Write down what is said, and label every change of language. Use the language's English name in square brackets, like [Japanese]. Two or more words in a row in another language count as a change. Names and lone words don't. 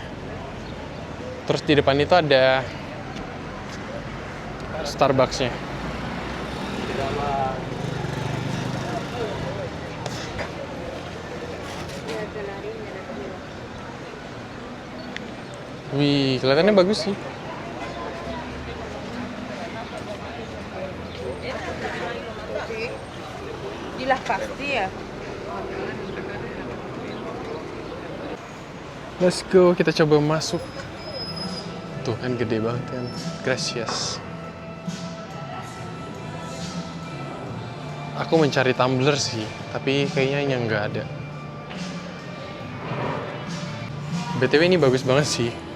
[Indonesian] Terus di depan itu ada Starbucks-nya. Wih, kelihatannya bagus sih. [Spanish] ¿Y las pastillas? [English] Let's go, [Indonesian] kita coba masuk. Tuh kan gede banget kan. Gracias. Aku mencari tumbler sih, tapi kayaknya yang nggak ada. BTW ini bagus banget sih.